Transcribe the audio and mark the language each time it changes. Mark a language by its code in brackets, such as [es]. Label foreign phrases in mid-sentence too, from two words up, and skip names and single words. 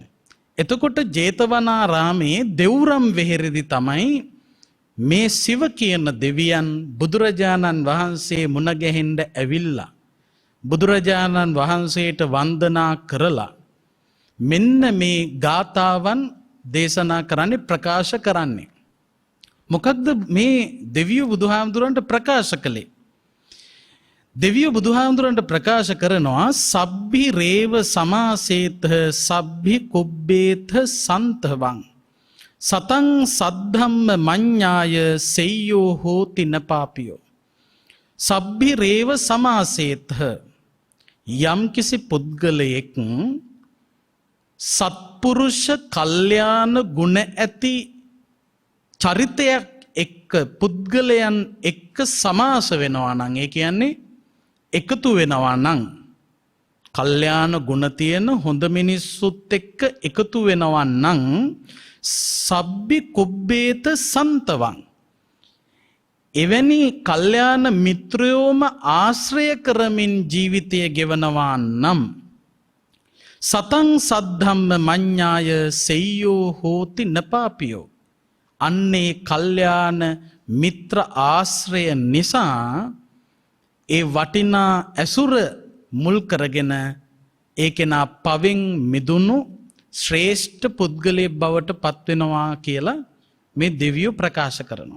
[si] එතකොට ජේතවනාරාමේ දෙව්රම් වෙහෙරදී තමයි මේ සිව කියන දෙවියන් බුදුරජාණන් වහන්සේ මුණ ගැහෙන්න ඇවිල්ලා බුදුරජාණන් වහන්සේට වන්දනා කරලා මෙන්න මේ ගාථාවන් දේශනා කරන්නේ, ප්‍රකාශ කරන්නේ. මොකක්ද මේ දෙවියෝ බුදුහාමුදුරන්ට ප්‍රකාශ කළේ? දෙවියෝ බුදුහාමුදුරන්ට ප්‍රකාශ කරනවා [pi] සබ්බි රේව සමාසේත සබ්බි කුබ්බේත සන්තවං සතං සද්ධම්ම මඤ්ඤාය සෙය්‍යෝ හෝති නපාපියෝ. සබ්බි රේව සමාසේත, [si] යම් කිසි පුද්ගලයෙක් සත්පුරුෂ කල්යාණ ගුණ ඇති චරිතයක් එක්ක, පුද්ගලයන් එක්ක සමාස වෙනවා නම්, ඒ කියන්නේ එකතු වෙනවා නම්, කල්යාණ ගුණ තියෙන හොඳ මිනිස්සුත් එක්ක එකතු වෙනවා නම් [pi] සබ්බි කුබ්බේත සන්තවං. [si] එවැනි කල්යාණ මිත්‍රයෝම ආශ්‍රය කරමින් ජීවිතය ගෙවනවා නම් [pi] සතං සද්ධම්ම මඤ්ඤාය සෙය්‍යෝ හෝති නපාපියෝ. [si] අන්නේ කල්යාණ මිත්‍ර ආශ්‍රය නිසා ඒ වටිනා ඇසුර මුල් කරගෙන ඒ කෙනා පවෙන් මිදුණු ශ්‍රේෂ්ඨ පුද්ගලයෙක් බවට පත්වෙනවා කියලා මේ දෙවියෝ ප්‍රකාශ කරනවා.